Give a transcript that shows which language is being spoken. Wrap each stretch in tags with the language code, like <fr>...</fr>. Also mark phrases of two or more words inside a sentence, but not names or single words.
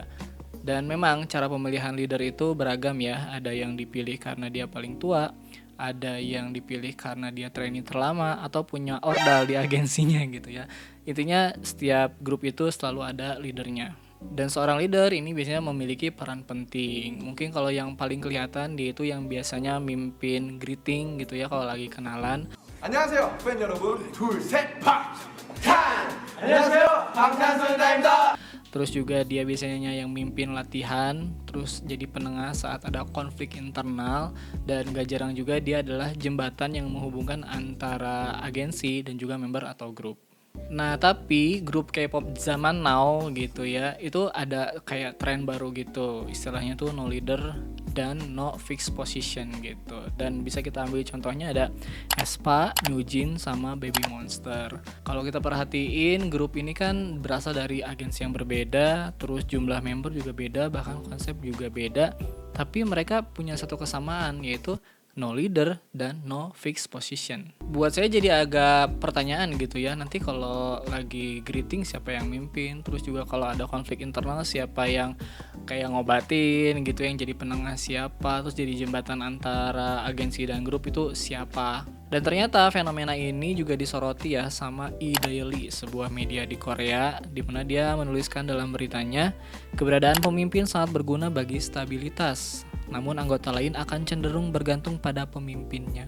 <id>Dan memang cara pemilihan leader itu beragam ya, ada yang dipilih karena dia paling tua, ada yang dipilih karena dia trainee terlama atau punya ordal di agensinya gitu ya. Intinya setiap grup itu selalu ada leadernya. Dan seorang leader ini biasanya memiliki peran penting. Mungkin kalau yang paling kelihatan dia itu yang biasanya mimpin greeting gitu ya kalau lagi kenalan.</id> <ko>안녕하세요, 팬 여러분. 둘, 셋, 박찬! 안녕하세요, 방탄소년단입니다.</ko> <id>Terus juga dia biasanya yang mimpin latihan, terus jadi penengah saat ada konflik internal, dan gak jarang juga dia adalah jembatan yang menghubungkan antara agensi dan juga member atau grup. Nah tapi grup K-pop zaman now gitu ya, itu ada kayak tren baru gitu, istilahnya tuh</id> <en>no leader</en> <id>dan</id> <en>no fixed position</en> <id>gitu. Dan bisa kita ambil contohnya ada aespa, NewJeans, sama Baby Monster. Kalau kita perhatiin grup ini kan berasal dari agensi yang berbeda, terus jumlah member juga beda, bahkan konsep juga beda. Tapi mereka punya satu kesamaan, yaitu</id> <en>no leader</en> <id>dan</id> <en>no fixed position.</en> <id>Buat saya jadi agak pertanyaan gitu ya, nanti kalau lagi greeting siapa yang mimpin, terus juga kalau ada konflik internal siapa yang kayak ngobatin gitu, yang jadi penengah siapa, terus jadi jembatan antara agensi dan grup itu siapa. Dan ternyata fenomena ini juga disoroti ya sama E-Daily, sebuah media di Korea, di mana dia menuliskan dalam beritanya, keberadaan pemimpin sangat berguna bagi stabilitas, namun anggota lain akan cenderung bergantung pada pemimpinnya.</id>